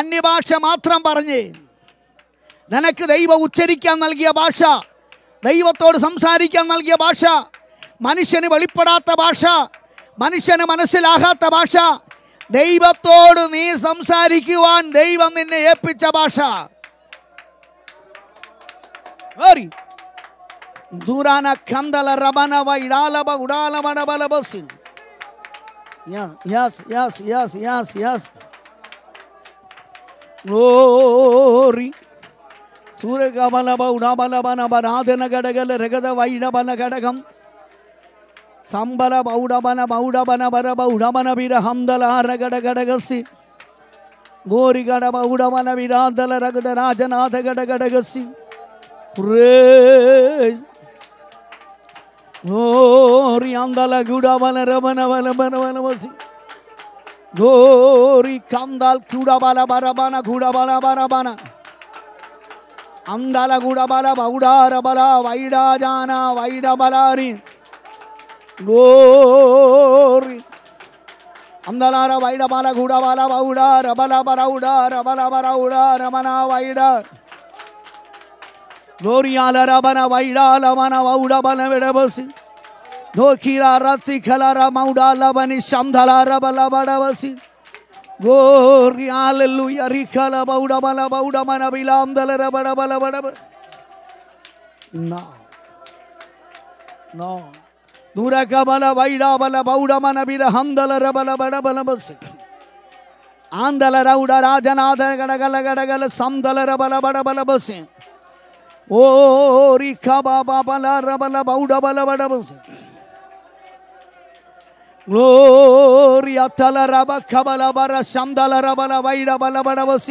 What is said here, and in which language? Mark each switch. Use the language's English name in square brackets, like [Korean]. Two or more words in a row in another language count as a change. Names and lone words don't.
[Malayalam] അന്യഭാഷ മാത്രം പറഞ്ഞ് നിനക്ക് ദൈവം ഉച്ചരിക്കാൻ നൽകിയ ഭാഷ, ദൈവത്തോട് സംസാരിക്കാൻ നൽകിയ ഭാഷ, മനുഷ്യന് വെളിപ്പെടാത്ത ഭാഷ, മനുഷ്യന് മനസ്സിലാകാത്ത ഭാഷ, ദൈവത്തോട് നീ സംസാരിക്കുവാൻ ദൈവം നിന്നെ ഏൽപ്പിച്ച ഭാഷ. ദൂരാന കന്തല റബന വൈഡാലബ ഉഡാലബന ബലബസിൻ. [English] Yes, yes, yes, yes, yes. Glory. Suragabalaba udabalabana baradana gadagala regada vaidabana gadagam. Sambala baudabana baudabana baraba udabana bira hamdala ragada gadagasi. Gori gadaba udabana viradala ragada rajanatha gadagadagasi. Praise. Glory andala gudabala rabana balabana balabasi. Glory kandal gudabala barabana gudabala barabana. Andala gudabala baudara bala vaida jana vaida balari. Glory andala vaida bala gudabala baudara bala baraudara bala baraudara mana vaida. Glory ala rabana vaida lavana vauda bana vedabasi. Dokira rati khalara mauda lavani shamdhala rabala badavasi. Glory hallelujah rikhala vauda bala vauda mana bilam dala rabala bala badava. No duraka bala vaida bala vauda mana bira hamdala rabala badabala basi. Andala rauda rajanatha gadagala gadagala samdala rabala badabala basi. Oh, Rikaba Babala Rabala Bauda Balabadabas. Glory Atala Rabba Kabala Bara Shamdala Rabala Vaida Balabadabasi.